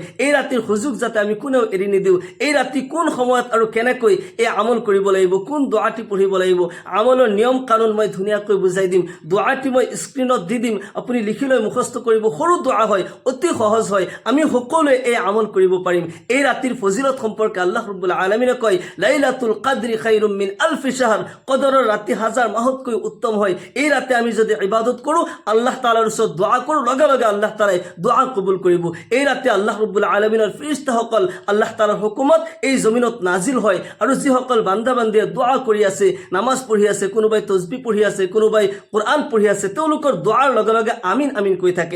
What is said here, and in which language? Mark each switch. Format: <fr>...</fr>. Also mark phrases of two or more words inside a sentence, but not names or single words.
<as>এই ৰাতিৰ সুযোগ যাতে আমি কোনেও এৰি নিদিওঁ। এই ৰাতি কোন সময়ত আৰু কেনেকৈ এই আমল কৰিব লাগিব, কোন দোৱাটি পঢ়িব লাগিব, আমলৰ নিয়ম কানুন মই ধুনীয়াকৈ বুজাই দিম। দোৱাটি মই স্ক্ৰীনত দি দিম, আপুনি লিখি লৈ মুখস্থ কৰিব। সৰু দোৱা হয়, অতি সহজ হয়, আমি সকলোৱে এই আমল কৰিব পাৰিম। এই ৰাতিৰ ফজিলত সম্পৰ্কে আল্লাহ ৰব্বুল আলামিনে কয়</as> <ar>ليلة القدر خير من ألف شهر,</ar> <as>কদৰৰ ৰাতি হাজাৰ মাহতকৈ উত্তম হয়। এই ৰাতে আমি যদি ইবাদত কৰোঁ, আল্লাহ তাআলাৰ ওচৰত দোৱা কৰোঁ, লগে লগে আল্লাহ তাআলাই দোৱা কবুল কৰিব। এই ৰাতে আল্লাহ ৰব্বুল আলামিনৰ ফেৰেশতাসকল আল্লাহ তাআলাৰ হুকুমত এই জমিনত নাজিল হয়। আৰু যিসকল বান্দা বান্দিয়ে দোৱা কৰি আছে, নামাজ পঢ়ি আছে, কোনোবাই তসবিহ পঢ়ি আছে, কোনোবাই কোৰআন পঢ়ি আছে, তেওঁলোকৰ দোৱাৰ লগে লগে আমিন আমিন কৈ থাকে।</as>